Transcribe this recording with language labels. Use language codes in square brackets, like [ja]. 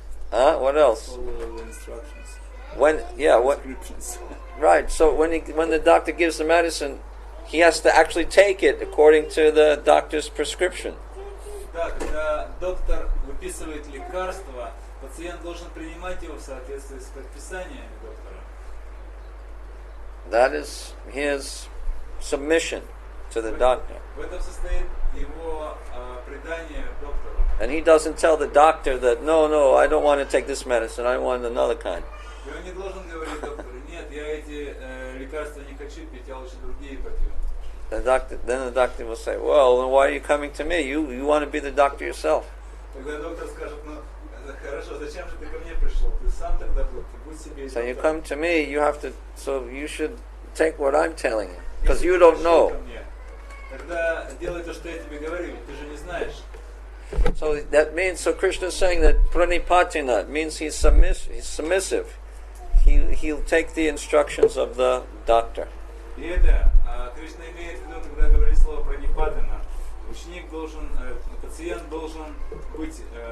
[en] What else? Follow the instructions. Prescriptions. Right. So when the doctor gives the medicine, he has to actually take it according to the doctor's prescription. [ru] Да, когда доктор выписывает лекарство, пациент должен принимать его в соответствии с предписаниями доктора. [en] That is his submission to the doctor. [ru] В этом состоит его предание доктору. [en] And he doesn't tell the doctor that, no, I don't want to take this medicine, I want another kind. [ru] И он не должен говорить доктору, нет, я эти лекарства не хочу пить, я лучше другие попью. [en] Then the doctor will say, well, then why are you coming to me? You want to be the doctor yourself. [ru] Тогда доктор скажет, ну, хорошо, зачем же ты ко мне пришел? Ты сам тогда будь себе. [en] So you come to me, so you should take what I'm telling you, because you don't know. [ru] Тогда делай то, что я тебе говорю, ты же не знаешь. [en] So that means, so Krishna is saying that pranipatina means he's submissive. He'll take the instructions of the doctor. [ru] И это Кришна имеет в виду, когда говорит слово пранипатина. Ученик должен, пациент должен быть.